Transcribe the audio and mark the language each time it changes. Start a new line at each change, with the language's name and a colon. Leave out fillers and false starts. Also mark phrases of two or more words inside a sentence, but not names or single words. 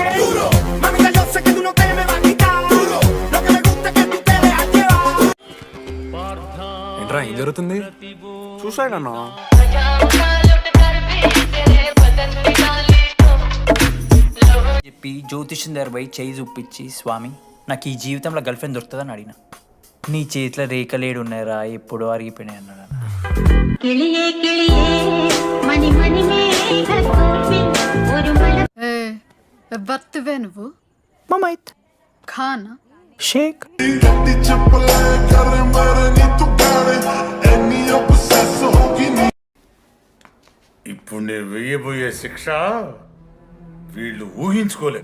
Telugu: ఏంట్రా ఏం జరుగుతుంది? చూసాడన్నా. చెప్పి జ్యోతిష్యం దగ్గర పోయి చేయి చూపించి, స్వామి నాకు ఈ జీవితంలో గర్ల్ ఫ్రెండ్ దొరుకుతుందని అడిగిన. నీ చేతిలో రేఖలేడు ఉన్నాయరా, ఎప్పుడో అరిగిపోయినాయి అన్నాడు.
Malayalam: കിളിയേ കിളിയേ മണി മണി മേഘത്തോപ്പിൽ ഒരു മഴ బర్త్వే నువ్వు మమైత్ ఖానా షేక్.
Telugu: ఇప్పుడు నేను వెయ్యబోయే శిక్ష వీళ్ళు ఊహించుకోలేదు.